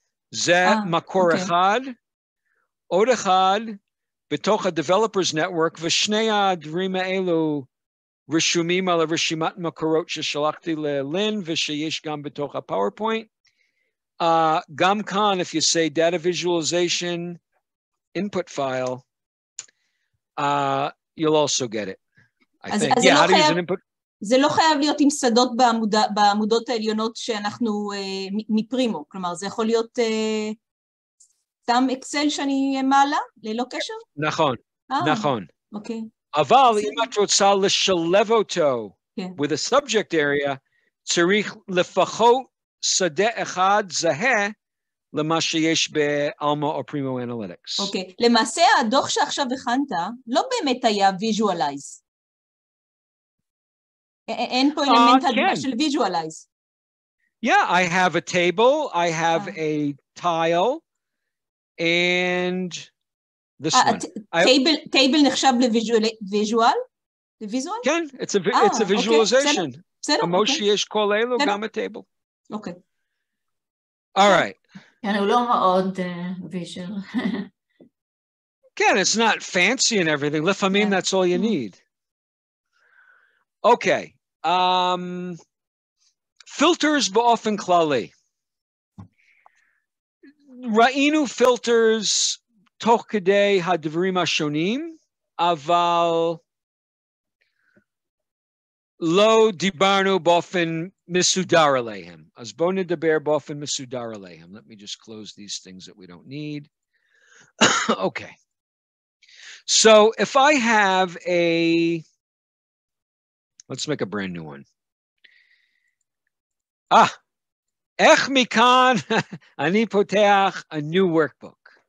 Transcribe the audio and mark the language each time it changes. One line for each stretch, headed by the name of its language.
Hebrew: זה מקור אחד. עוד אחד, בתוך ה-Developers Network, ושני הדברים האלו רשומים על הרשימת מקורות ששלחתי ללין, ושיש גם בתוך ה-PowerPoint. גם כאן,
English: if you say data visualization, input file, you'll also get it. I think, yeah, how to use an input.
Hebrew: זה לא חייב להיות עם שדות בעמודות העליונות שאנחנו מפרימו, כלומר, זה יכול להיות... סתם אקסל שאני מעלה, ללא קשר? נכון, נכון. אוקיי. אבל אם את רוצה לשלב אותו
English: with a subject area,
Hebrew: צריך לפחות שדה אחד זהה למה שיש באלמה או פרימו אנליטיקס. אוקיי. למעשה הדוח שעכשיו הכנת לא באמת היה visualize. אין פה אלמנט של visualize.
English: Yeah, I have a table, I have a tile, and this one.
Hebrew: Table נחשב לוויז'ואל? לוויז'ואל? כן,
English: it's a visualization.
Hebrew: כמו שיש כל אלו, גם ה-table. אוקיי.
English: All right.
Hebrew: כן, הוא לא מאוד ויז'ואל. כן,
English: it's not fancy and everything.
Hebrew: לפעמים
English: that's all you need. Okay.
Hebrew: Filters באופן כללי. ראינו פילטרס תוך כדי הדברים השונים, אבל לא דיברנו באופן מסודר עליהם. אז בואו נדבר באופן מסודר עליהם.
English: Let me just close these things that we don't need. Okay. So if I have let's make a brand new one.
Hebrew: איך מכאן אני פותח
English: a new workbook?